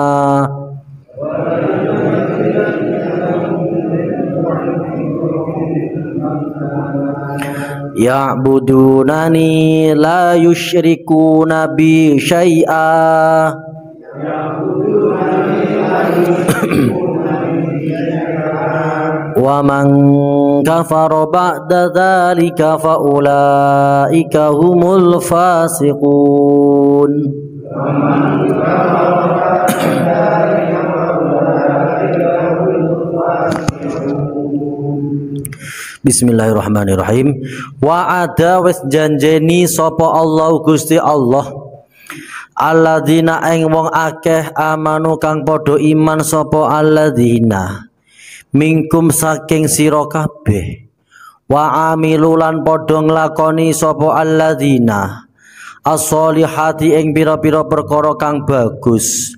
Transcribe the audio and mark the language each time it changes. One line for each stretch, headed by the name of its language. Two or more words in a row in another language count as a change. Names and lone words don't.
Arabic: يعبدونني لا يشركون بي شيئا ومن كفر بعد ذلك فأولئك هم الفاسقون. بسم الله الرحمن الرحيم.
Javanese: Wa'ada wis janjeni sapa Allah Gusti Allah alladzina ing wong akeh amanu kang padha iman sapa
Arabic: الذين منكم
Javanese: saking sira kabeh
Arabic: وعملوا
Javanese: padha nglakoni sapa
Arabic: الذين الصالحات
Javanese: ing pira-pira perkara kang bagus.